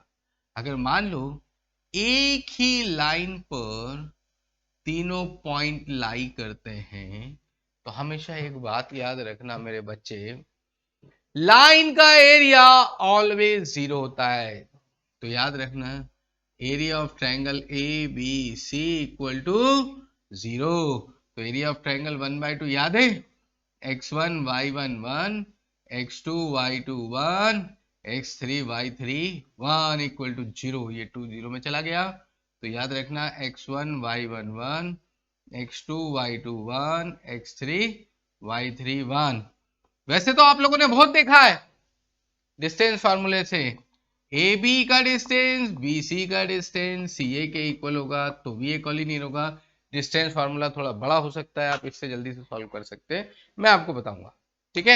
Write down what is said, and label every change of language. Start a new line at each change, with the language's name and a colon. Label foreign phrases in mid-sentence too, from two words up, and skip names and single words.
Hindi: अगर मान लो एक ही लाइन पर तीनों
English: point lie
Hindi: करते हैं, तो हमेशा एक बात याद रखना मेरे बच्चे, लाइन का
English: area always
Hindi: 0 होता है।
English: तो याद रखना, area of triangle A B C equal to 0.
Hindi: तो
English: area of triangle
Hindi: 1/2 याद है,
English: x1 y1 1, x2 y2 1, x3 y3 1 equal to 0.
Hindi: ये 2 0 में चला गया, तो याद रखना x1 y1 1, x2 y2 1, x3 y3 1। वैसे तो आप लोगों ने बहुत देखा है
English: distance formula
Hindi: से, ए बी का डिस्टेंस बी सी का डिस्टेंस सी ए के इक्वल होगा, तो भी ये कॉलिनियर होगा।
English: distance formula
Hindi: थोड़ा बड़ा हो सकता है, आप इससे जल्दी से सॉल्व कर सकते हैं, मैं आपको बताऊंगा, ठीक है।